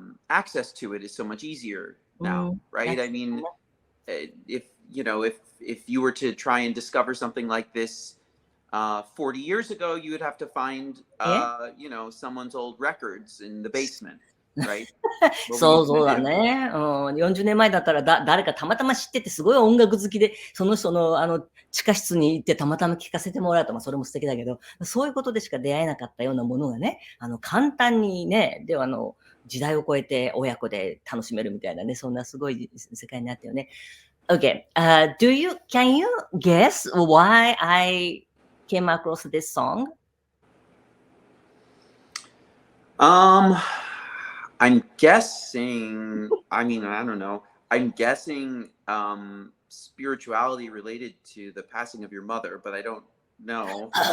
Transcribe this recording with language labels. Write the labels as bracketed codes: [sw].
[en] Access to it is so much easier now, right? I mean, if you were to try and discover something like this 40 years ago, you would have to find someone's old records in the basement. Right? [ja] そうだね。 40年前だったら誰かたまたま知っててすごい音楽好きで、その人の地下室に行ってたまたま聴かせてもらうと、それも素敵だけど、そういうことでしか出会えなかったようなものがね、簡単にね、では時代を超えて親子で楽しめるみたいなね、そんなすごい世界になったよね。 [en] Okay, can you guess why I came across this song? I'm guessing, I mean, I don't know. I'm guessing spirituality related to the passing of your mother, but I don't know.